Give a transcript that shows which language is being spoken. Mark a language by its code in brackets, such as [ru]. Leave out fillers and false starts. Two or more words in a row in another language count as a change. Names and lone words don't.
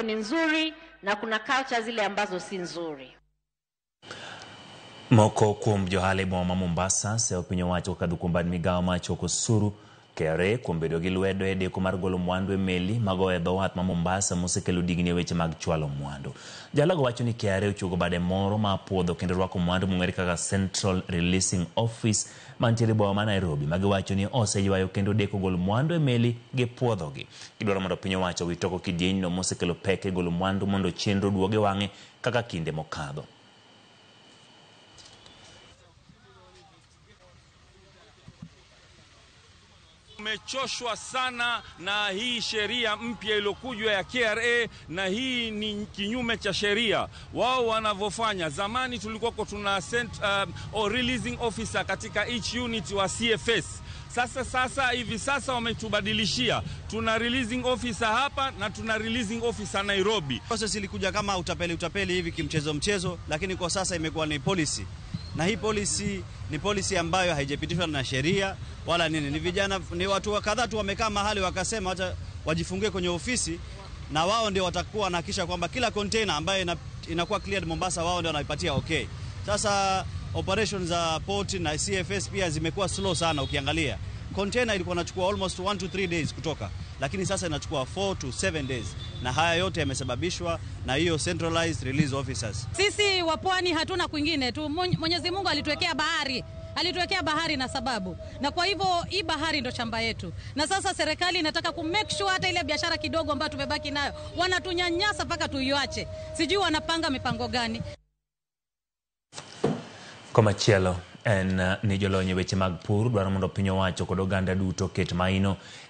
[sw] ni nzuri na kuna culture zile ambazo si nzuri. [luo] Moko kuom johale boma Mombasa se opinyo wacho kadhukumbani migawo macho kusuru kere kuom bedo gi lwedo e deko mar golo mwandu e meli mago e dho wath ma Mombasa mosekelo digni e weche mag chwalo mwandu. Jalago wacho ni kere ochugo bade moro ma puodho kendo rwako mwandu mong'ere kaka Central Releasing Office mantiere boma ma Nairobi magiwacho ni oseywayo kendo deko golo mwandu e meli gi puodhogi. Gidwaro mondo piny owacho witoko kidieny no mosekelo pek e golo mwandu mondo chenro duoge wang'e kaka kinde mokadho. [sw] Tumechoshwa sana na hii sheria mpya iliyokujwa ya KRA, na hii ni kinyume cha sheria. Wao wanavyofanya, zamani tulikuwa tuna [en] releasing officer [sw] katika [en] each unit [sw] wa CFS. Hivi sasa wametubadilishia. Tuna [en] releasing officer [sw] hapa na tuna [en] releasing officer [sw] Nairobi. Process ilikuja kama utapeli hivi kimchezo, lakini kwa sasa imekuwa ni policy. Na hii policy ni policy ambayo haijapitishwa na sheria wala nini. Ni vijana, ni watu kadhaa tu wamekaa mahali wakasema acha wajifungie kwenye ofisi, na wao ndio watakuwa wanahakisha kwamba kila container ambayo inakuwa cleared Mombasa wao ndio wanaipatia okay. Sasa operations za port na CFS pia zimekuwa slow sana. Ukiangalia container ilikuwa inachukua [en] almost 1 to 3 days [sw] kutoka, lakini sasa inachukua [en] 4 to 7 days, [sw] na haya yote yamesababishwa na hiyo [en] centralized release officers. [sw] Sisi wa pwani hatuna kwingine tu. Mwenyezi Mungu alituwekea bahari na sababu, na kwa hivyo hii bahari ndo shamba yetu, na sasa serikali inataka ku [en] make sure [sw] hata ile biashara kidogo ambayo tumebaki nayo wanatunyanyasa mpaka tuiache. Sijui wanapanga mipango gani. [luo] Komachielo en ni jolony weche mag pur dwaro mondo piny owacho kod oganda duto ket maino